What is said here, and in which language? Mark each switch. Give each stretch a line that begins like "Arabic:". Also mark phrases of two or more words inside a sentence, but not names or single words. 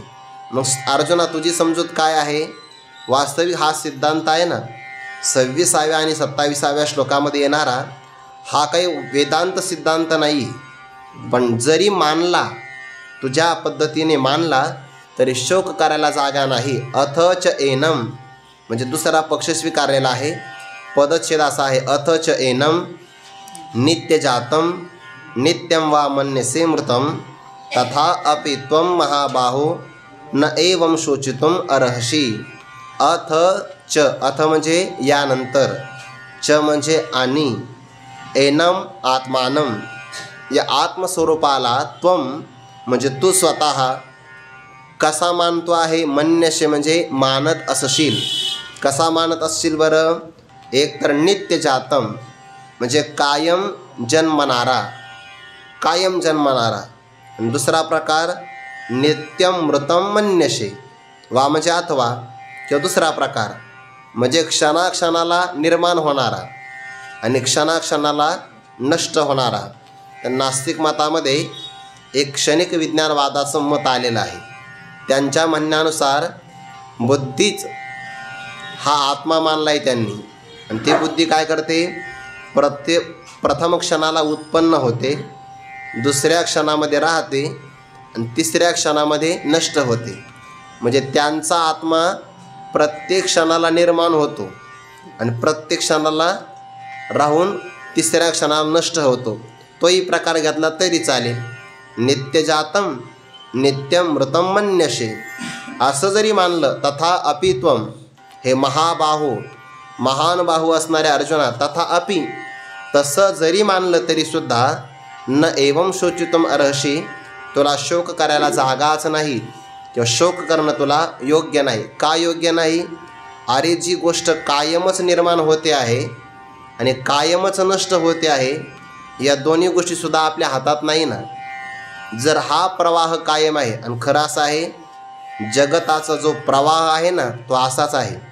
Marathi: मग अर्जुना, तुझी समजूत काय आहे? वास्तविक हा सिद्धांत आहे ना, 26व्या आणि 27व्या श्लोकामध्ये येणारा हा काही वेदांत सिद्धांत नाही. पण जरी मानला, तुझ्या पद्धतीने मानला तरी शोक करायला जागा नाही.
Sanskrit: अथच एनम
Marathi: म्हणजे दुसरा पक्ष स्वीकारलेला आहे. पदच्छेद असा आहे,
Sanskrit: अथच एनम नित्यजातं नित्यं वा मन्यसे मृतं तथा अपि त्वं महाबाहो न एवं शोचितुम अर्हसि. अथ च,
Marathi: अथ म्हणजे यानंतर, च म्हणजे आणि,
Sanskrit: एनम आत्मानं
Marathi: या आत्मस्वरूपाला, त्वं म्हणजे तू स्वतः कसा मानतो आहे, मन्यसे म्हणजे मानत असशील. कसा मानत असशील बरं? एक तर नित्यजातं म्हणजे कायम जन्मणारा, कायम जन्मणारा. आणि दुसरा प्रकार
Sanskrit: नित्यं मृतं मन्यसे,
Marathi: वा म्हणजे अथवा, किंवा दुसरा प्रकार म्हणजे क्षणाक्षणाला निर्माण होणारा आणि क्षणाक्षणाला नष्ट होणारा. तर नास्तिक मतामध्ये एक क्षणिक विज्ञानवादाचं मत आलेलं आहे. त्यांच्या म्हणण्यानुसार बुद्धीच हा आत्मा मानला आहे त्यांनी. आणि ती बुद्धी काय करते? प्रथम क्षणाला उत्पन्न होते, दुसऱ्या क्षणामध्ये राहते आणि तिसऱ्या क्षणामध्ये नष्ट होते. म्हणजे त्यांचा आत्मा प्रत्येक क्षणाला निर्माण होतो आणि प्रत्येक क्षणाला राहून तिसऱ्या क्षणाला नष्ट होतो. तोही प्रकार घेतला तरी चालेल.
Sanskrit: नित्यजातं नित्यं मृतं मन्यसे
Marathi: असं जरी मानलं,
Sanskrit: तथा अपि त्वं हे महाबाहो,
Marathi: महान बाहू असणाऱ्या अर्जुना,
Sanskrit: तथा अपि
Marathi: तसं जरी मानलं तरीसुद्धा
Sanskrit: न एवं शोचितुम अर्हसि,
Marathi: तुला शोक करायला जागाच नाही किंवा शोक करणं तुला योग्य नाही. का योग्य नाही? अरे जी गोष्ट कायमच निर्माण होते आहे आणि कायमच नष्ट होते आहे, या दोन्ही गोष्टीसुद्धा आपल्या हातात नाही ना. जर हा प्रवाह कायम आहे, आणि खरं असं आहे जगताचा जो प्रवाह आहे ना तो असाच आहे.